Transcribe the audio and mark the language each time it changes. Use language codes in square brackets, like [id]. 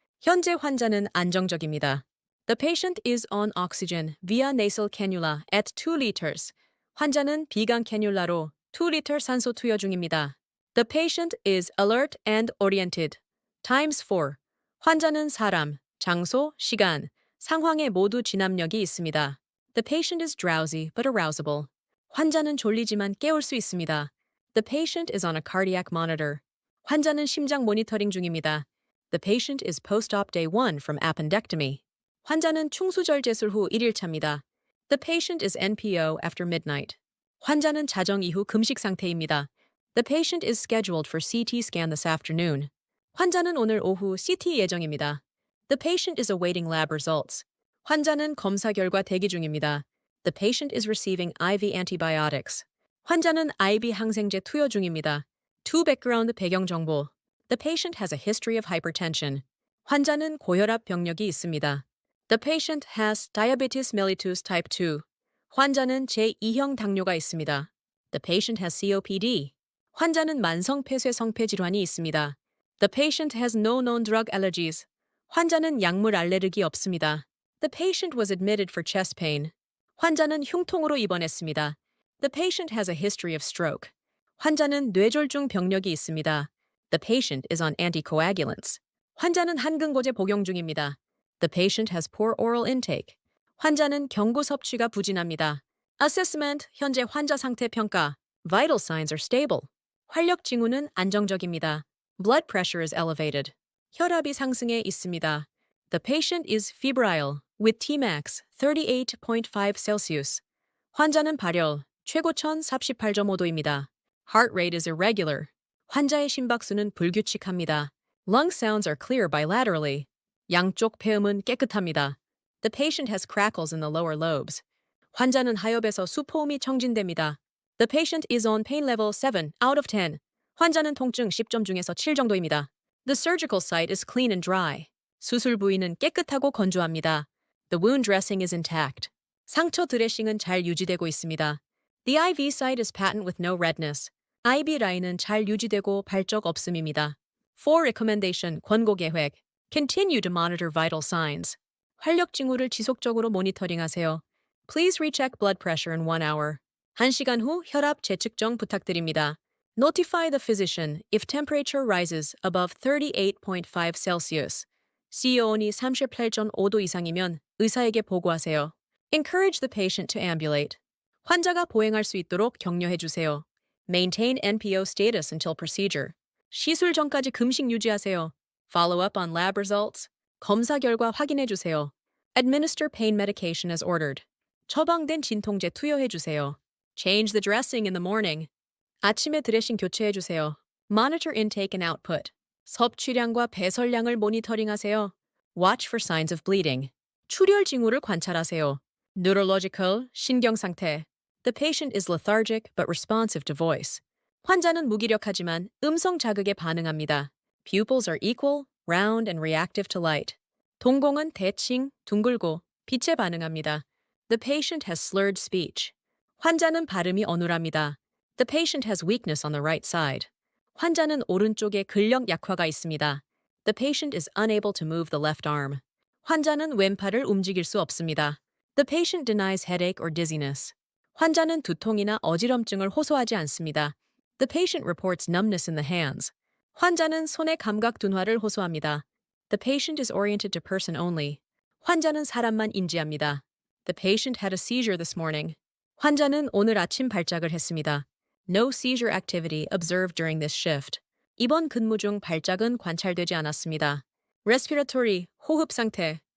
[ko] 현재 환자는 안정적입니다. [en] The patient is on oxygen via nasal cannula at 2 liters. [ko] 환자는 비강 캐뉼라로 2리터 산소 투여 중입니다. [en] The patient is alert and oriented. Times 4. [ko] 환자는 사람, 장소, 시간, 상황에 모두 진압력이 있습니다. [en] The patient is drowsy but arousable. [ko] 환자는 졸리지만 깨울 수 있습니다. [en] The patient is on a cardiac monitor. [ko] 환자는 심장 모니터링 중입니다. [en] The patient is post-op day 1 from appendectomy. [ko] 환자는 충수절 제술 후 1일차입니다. [en] The patient is NPO after midnight. [ko] 환자는 자정 이후 금식 상태입니다. [en] The patient is scheduled for CT scan this afternoon. [ko] 환자는 오늘 오후 CT 예정입니다. [en] The patient is awaiting lab results. [ko] 환자는 검사 결과 대기 중입니다. [en] The patient is receiving IV antibiotics. [ko] 환자는 IV 항생제 투여 중입니다. [en] To background [ko] 배경 정보. [en] The patient has a history of hypertension. [ko] 환자는 고혈압 병력이 있습니다. [en] The patient has diabetes mellitus type 2. [ko] 환자는 제2형 당뇨가 있습니다. [en] The patient has COPD. [ko] 환자는 만성 폐쇄 성폐 질환이 있습니다. [en] The patient has no known drug allergies. [ko] 환자는 약물 알레르기 없습니다. [en] The patient was admitted for chest pain. [ko] 환자는 흉통으로 입원했습니다. [en] The patient has a history of stroke. [ko] 환자는 뇌졸중 병력이 있습니다. [en] The patient is on anticoagulants. [ko] 환자는 한근고제 복용 중입니다. [en] The patient has poor oral intake. [ko] 환자는 경구 섭취가 부진합니다. Assessment, 현재 환자 상태 평가. [en] Vital signs are stable. [ko] 활력 징후는 안정적입니다. [en] Blood pressure is elevated. [ko] 혈압이 상승해 있습니다. [en] The patient is febrile with Tmax 38.5 Celsius. [ko] 환자는 발열, 최고천 48.5도입니다. [en] Heart rate is irregular. [ko] 환자의 심박수는 불규칙합니다. [en] Lung sounds are clear bilaterally. [ko] 양쪽 폐음은 깨끗합니다. [en] The patient has crackles in the lower lobes. [ko] 환자는 하엽에서 수포음이 청진됩니다. [en] The patient is on pain level 7 out of 10. [ko] 환자는 통증 10점 중에서 7 정도입니다. [en] The surgical site is clean and dry. [ko] 수술 부위는 깨끗하고 건조합니다. [en] The wound dressing is intact. [ko] 상처 드레싱은 잘 유지되고 있습니다. [en] The IV site is patent with no redness. [ko] IV 라인은 잘 유지되고 발적 없음입니다. [en] For recommendation, [ko] 권고 계획. [en] Continue to monitor vital signs. [ko] 활력 징후를 지속적으로 모니터링하세요. [en] Please recheck blood pressure in 1 hour. [ko] 1시간 후 혈압 재측정 부탁드립니다. [en] Notify the physician if temperature rises above 38.5 Celsius. [ko] CO온이 38.5도 이상이면 의사에게 보고하세요. [en] Encourage the patient to ambulate. [ko] 환자가 보행할 수 있도록 격려해 주세요. [en] Maintain NPO status until procedure. [ko] 시술 전까지 금식 유지하세요. [en] Follow up on lab results. [ko] 검사 결과 확인해 주세요. [en] Administer pain medication as ordered. [ko] 처방된 진통제 투여해 주세요. [en] Change the dressing in the morning. [ko] 아침에 드레싱 교체해 주세요. [en] Monitor intake and output. [ko] 섭취량과 배설량을 모니터링하세요. [en] Watch for signs of bleeding. [ko] 출혈 징후를 관찰하세요. Neurological, 신경 상태. [en] The patient is lethargic but responsive to voice. [ko] 환자는 무기력하지만 음성 자극에 반응합니다. [en] Pupils are equal, round, and reactive to light. [ko] 동공은 대칭, 둥글고 빛에 반응합니다. [en] The patient has slurred speech. [ko] 환자는 발음이 어눌합니다. [en] The patient has weakness on the right side. [ko] 환자는 오른쪽에 근력 약화가 있습니다. [en] The patient is unable to move the left arm. [ko] 환자는 왼팔을 움직일 수 없습니다. [en] The patient denies headache or dizziness. [ko] 환자는 두통이나 어지럼증을 호소하지 않습니다. [en] The patient reports numbness in the hands. [ko] 환자는 손의 감각 둔화를 호소합니다. [en] The patient is oriented to person only. [ko] 환자는 사람만 인지합니다. [en] The patient had a seizure this morning. [ko] 환자는 오늘 아침 발작을 했습니다. [en] No seizure activity observed during this shift. [ko] 이번 근무 중 발작은 관찰되지 않았습니다. Respiratory, 호흡 상태.